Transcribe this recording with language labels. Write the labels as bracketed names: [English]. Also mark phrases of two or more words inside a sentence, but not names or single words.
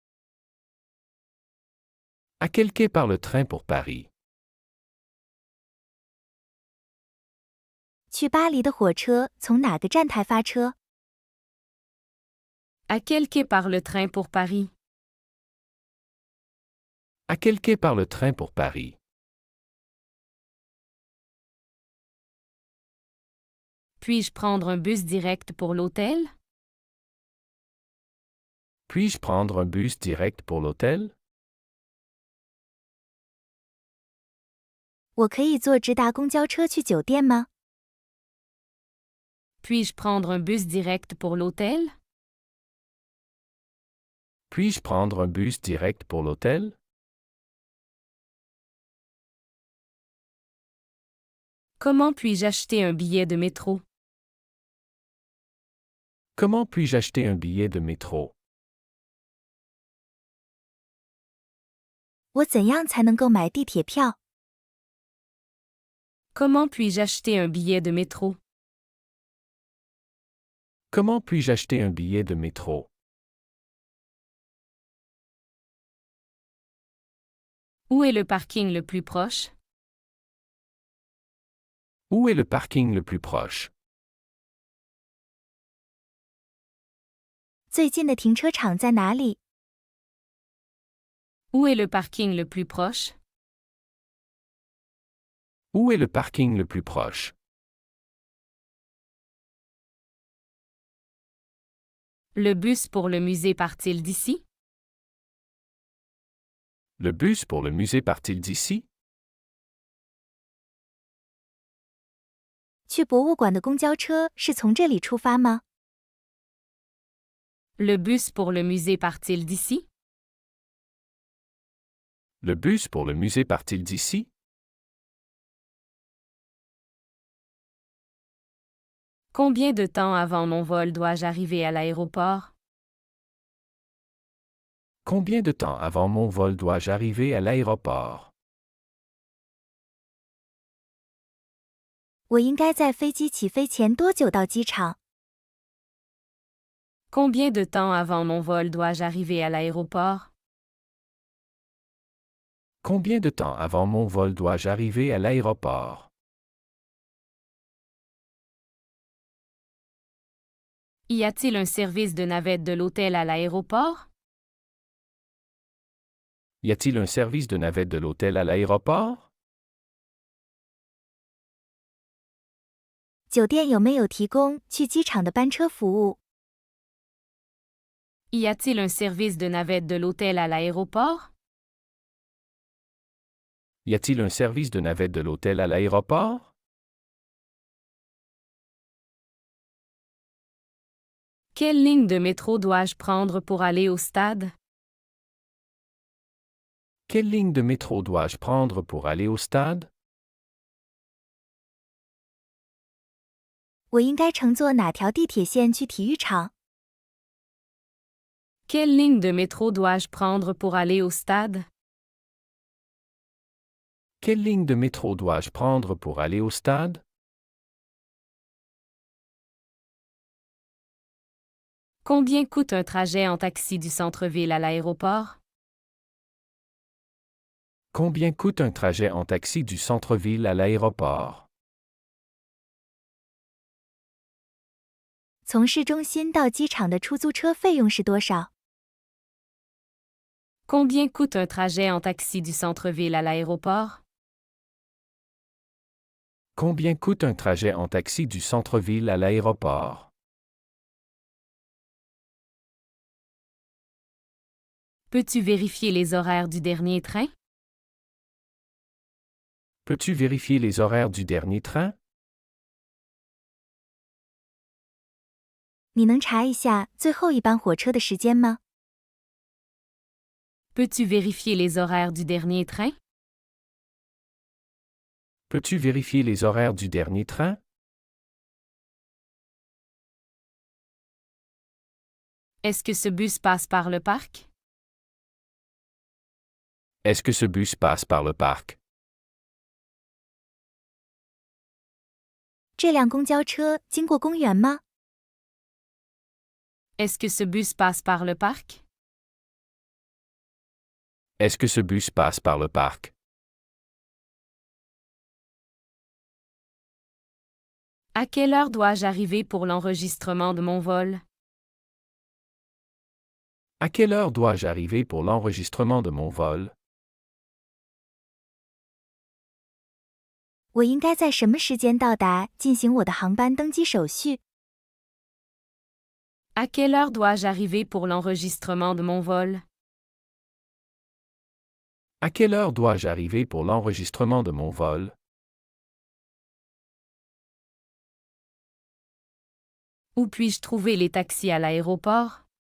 [French] À quel quai part le train pour Paris? [Chinese] 去巴黎的火车从哪个站台发车？ [French] À quel quai part le train pour Paris? À quel quai part le train pour Paris? Puis-je prendre un bus direct pour l'hôtel? Puis-je prendre un bus direct pour l'hôtel? [Chinese] 我可以坐直达公交车去酒店吗？ [French] Puis-je prendre un bus direct pour l'hôtel? Puis-je prendre un bus direct pour l'hôtel? Comment puis-je acheter un billet de métro? Comment puis-je acheter un billet de métro? [Chinese] 我怎样才能购买地铁票？ [French] Comment puis-je acheter un billet de métro? Comment puis-je acheter un billet de métro? Où est le parking le plus proche? Où est le parking le plus proche? [Chinese] 最近的停车场在哪里？ [French] Où est le parking le plus proche? Où est le parking le plus proche? Le bus pour le musée part-il d'ici? Le bus pour le musée part-il d'ici? [Chinese] 去博物馆的公交车是从这里出发吗？ [French] Le bus pour le musée part-il d'ici? Le bus pour le musée part-il d'ici? Combien de temps avant mon vol dois-je arriver à l'aéroport? Combien de temps avant mon vol dois-je arriver à l'aéroport? [Chinese] 我应该在飞机起飞前多久到机场？ [French] Combien de temps avant mon vol dois-je arriver à l'aéroport? Combien de temps avant mon vol dois-je arriver à l'aéroport? Y a-t-il un service de navette de l'hôtel à l'aéroport? Y a-t-il un service de navette de l'hôtel à l'aéroport? [Chinese] 酒店有没有提供去机场的班车服务？ [French] Y a-t-il un service de navette de l'hôtel à l'aéroport? Y a-t-il un service de navette de l'hôtel à l'aéroport? Quelle ligne de métro dois-je prendre pour aller au stade? Quelle ligne de métro dois-je prendre pour aller au stade? [Chinese] 我应该乘坐哪条地铁线去体育场？ [French] Quelle ligne de métro dois-je prendre pour aller au stade? Quelle ligne de métro dois-je prendre pour aller au stade? Combien coûte un trajet en taxi du centre-ville à l'aéroport? Combien coûte un trajet en taxi du centre-ville à l'aéroport? [Chinese] 从市中心到机场的出租车费用是多少？ [French] Combien coûte un trajet en taxi du centre-ville à l'aéroport? Combien coûte un trajet en taxi du centre-ville à l'aéroport? Peux-tu vérifier les horaires du dernier train? Peux-tu vérifier les horaires du dernier train? [Chinese] 你能查一下最后一班火车的时间吗？ [French] Peux-tu vérifier les horaires du dernier train? Peux-tu vérifier les horaires du dernier train? Est-ce que ce bus passe par le parc? Est-ce que ce bus passe par le parc? [Chinese] 这辆公交车经过公园吗？ [French] Est-ce que ce bus passe par le parc? Est-ce que ce bus passe par le parc? À quelle heure dois-je arriver pour l'enregistrement de mon vol? À quelle heure dois-je arriver pour l'enregistrement de mon vol? [Chinese] 我应该在什么时间到达进行我的航班登机手续？ [French] À quelle heure dois-je arriver pour l'enregistrement de mon vol? À quelle heure dois-je arriver pour l'enregistrement de mon vol? Où puis-je trouver les taxis à l'aéroport?